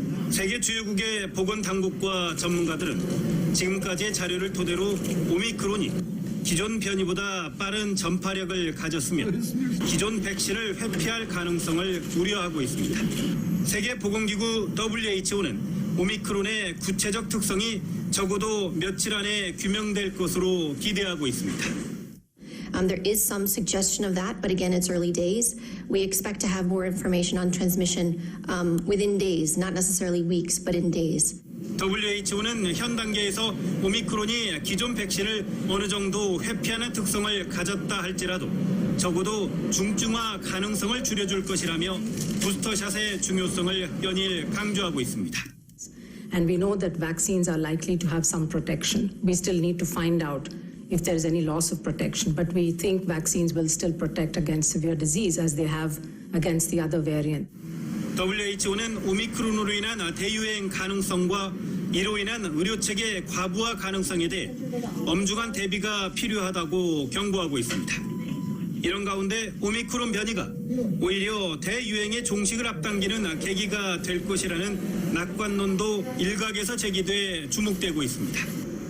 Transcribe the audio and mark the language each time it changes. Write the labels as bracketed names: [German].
[Korean] 세계 주요국의 보건당국과 전문가들은 지금까지의 자료를 토대로 오미크론이 기존 변이보다 빠른 전파력을 가졌으며 기존 백신을 회피할 가능성을 우려하고 있습니다. 세계보건기구 WHO는 오미크론의 구체적 특성이 적어도 며칠 안에 규명될 것으로 기대하고 있습니다. [English] There is some suggestion of that, but again, it's early days. We expect to have more information on transmission within days, not necessarily weeks, but in days. [Korean] WHO는 현 단계에서 오미크론이 기존 백신을 어느 정도 회피하는 특성을 가졌다 할지라도 적어도 중증화 가능성을 줄여줄 것이라며 부스터샷의 중요성을 연일 강조하고 있습니다. [English] And we know that vaccines are likely to have some protection. We still need to find out if there is any loss of protection, but we think vaccines will still protect against severe disease as they have against the other variant. [Korean] WHO는 오미크론으로 인한 대유행 가능성과 이로 인한 의료체계 과부하 가능성에 대해 엄중한 대비가 필요하다고 경고하고 있습니다. 이런 가운데 오미크론 변이가 오히려 대유행의 종식을 앞당기는 계기가 될 것이라는 낙관론도 일각에서 제기돼 주목되고 있습니다.